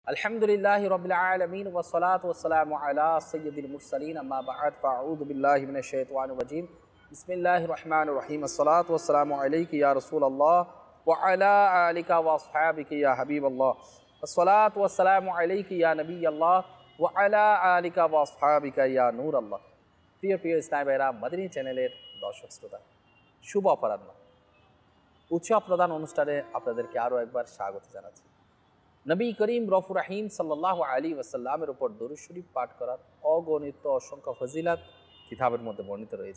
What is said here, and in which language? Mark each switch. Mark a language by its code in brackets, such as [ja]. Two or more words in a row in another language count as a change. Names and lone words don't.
[ar] الحمد لله رب العالمين والصلاة والسلام على سيد المرسلين أما بعد فأعوذ بالله من الشيطان الرجيم بسم الله الرحمن الرحيم الصلاة والسلام عليك يا رسول الله وعلى آلك وأصحابك يا حبيب الله الصلاة والسلام عليك يا نبي الله وعلى آلك وأصحابك يا نور الله. [bn] প্রিয় প্রিয় ইসলামী ভাইরা, মাদানী চ্যানেলের দর্শক শ্রোতা, শুভ অপরাহ্ন। উৎসব প্রধান অনুষ্ঠানে আপনাদেরকে আরও একবার স্বাগত জানাচ্ছি। নবী করিম রফুর রাহিম [ar] صلى الله عليه وسلم [bn] উপর দরুদ শরীফ পাঠ করার অগণিত অসংখ্য ফজিলত কিতাবের মধ্যে বর্ণিত রয়েছে।